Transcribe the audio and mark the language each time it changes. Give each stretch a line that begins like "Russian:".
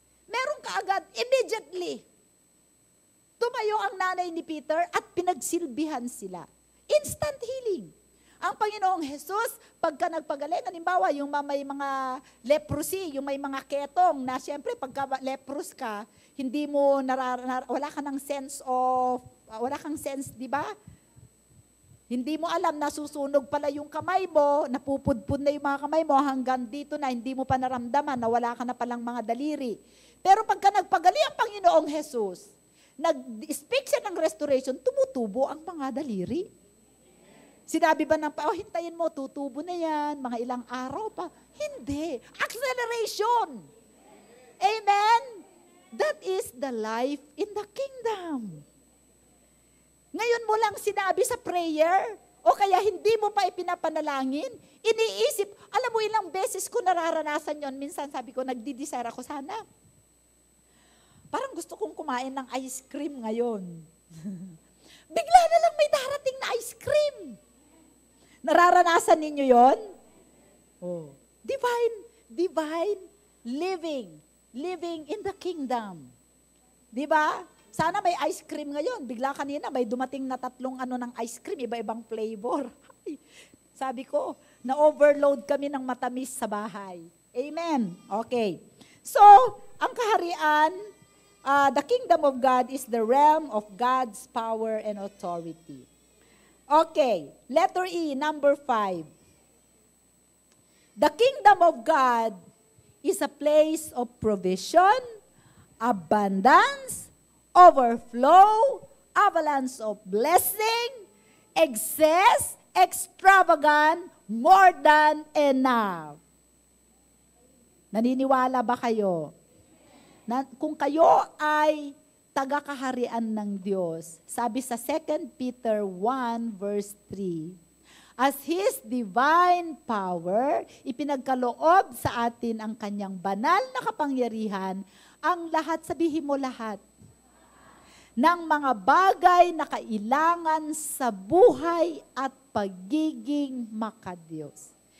Filipino: Meron ka agad, immediately. Tumayo ang nanay ni Peter at pinagsilbihan sila.
English: Instant healing.
Filipino: Ang Panginoong Jesus, pagka nagpagaling, halimbawa yung may mga leprosy, yung may mga ketong, na siyempre pagka leprous ka, hindi mo, wala ka ng sense of, wala kang sense, di ba? Hindi mo alam na susunog pala yung kamay mo, napupudpud na yung mga kamay mo, hanggang dito na, hindi mo pa naramdaman na wala ka na palang mga daliri. Pero pagka nagpagaling ang Panginoong Jesus, nag-speak siya ng restoration, tumutubo ang mga daliri. Sinabi ba ng hintayin mo, tutubo na yan, mga ilang araw pa. Hindi. Acceleration. Amen?
English: That is the life in the kingdom.
Filipino: Ngayon mo lang sinabi sa prayer, o kaya hindi mo pa ipinapanalangin, iniisip, alam mo ilang beses ko nararanasan yon. Minsan sabi ko, nagdi-desire ako sana. Parang gusto kong kumain ng ice cream ngayon. Bigla na lang may darating na ice cream. Nararanasan ninyo yon?
English: Divine living in the kingdom.
Filipino: Di ba? Sana may ice cream ngayon. Bigla kanina may dumating na 3 ng ice cream, iba-ibang flavor. Sabi ko, na-overload kami ng matamis sa bahay. Amen. Okay.
English: So,
Filipino: ang kaharian,
English: the kingdom of God is the realm of God's power and authority. Okay, letter E, number 5. The kingdom of God is a place of provision, abundance, overflow, avalanche of blessing, excess, extravagant, more than enough.
Filipino: Naniniwala ba kayo? Kung kayo ay taga-kaharian ng Diyos, sabi sa 2 Peter 1 verse 3,
English: as His divine power,
Filipino: ipinagkaloob sa atin ang kanyang banal na kapangyarihan, ang lahat, sabihin mo lahat, ng mga bagay na kailangan sa buhay at pagiging makadiyos.